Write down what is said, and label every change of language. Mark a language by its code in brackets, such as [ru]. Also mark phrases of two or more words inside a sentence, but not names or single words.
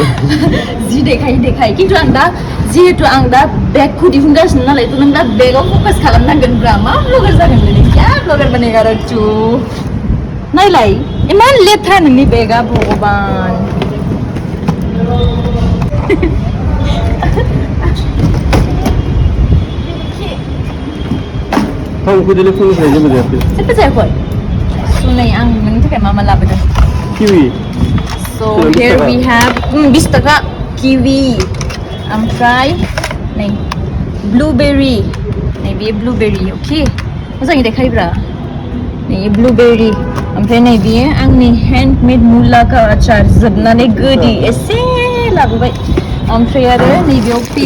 [brx] जि देखाय खिन्थु आं दा जिहेतु आं दा बेगखौ दिहुनगासिनो नालाय थ' नों दा बेगाव फकास खालामनांगोनब्रा मा ब्लगार जागोन नों [hi] क्या ब्लगार बनेगा [brx] रच्चू नायलाय इमान लेथ्रा नोंनि बेगा भगबान थावखौ दिनै फुंनिफ्राय जेबो जायाखै जेबो जायाखै सुनै आं नोंनि थाखाय मा लाबोदों किवि [en] so here we have 20 taka kiwi [brx] ओमफ्राय नै blueberry नै बे blueberry okay मोजाङै देखायब्रा नै blueberry ओमफ्राय नै बेयो आंनि handmade मुलाका आचार जोबनानै गोदै एसे लाबोबाय ओमफ्राय आरो नैबेयाव